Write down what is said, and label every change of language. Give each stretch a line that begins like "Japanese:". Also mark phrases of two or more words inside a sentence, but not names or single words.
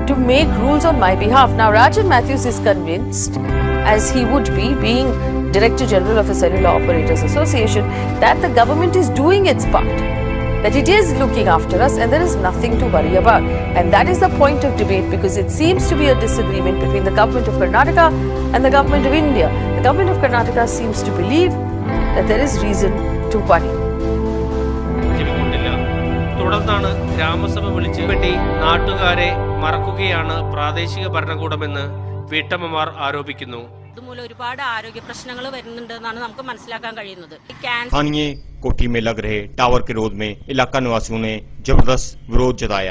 English: to make rules on my behalf. Now, Rajan Matthews is convinced, as he would be, being Director General of a Cellular Operators Association, that the government is doing its part, that it is looking after us and there is nothing to worry about. And that is the point of debate, because it seems to be a disagreement between the government of Karnataka and the government of India. The government of Karnataka seems to believe that there is reason to worry.
Malayalam: തുടർന്നാണ് ഗ്രാമസഭ വിളിച്ചു വേണ്ടി നാട്ടുകാരെ മറക്കുകയാണ് പ്രാദേശിക ഭരണകൂടമെന്ന് വീട്ടമ്മമാർ ആരോപിക്കുന്നു. ഇതുമൂലം ഒരുപാട് ആരോഗ്യ പ്രശ്നങ്ങൾ വരുന്നുണ്ടെന്നാണ് നമുക്ക് മനസ്സിലാക്കാൻ കഴിയുന്നത്.
Hindi: स्थानीय कोठी में लग रहे टावर के विरोध में इलाका निवासियों ने जबरदस्त विरोध जताया.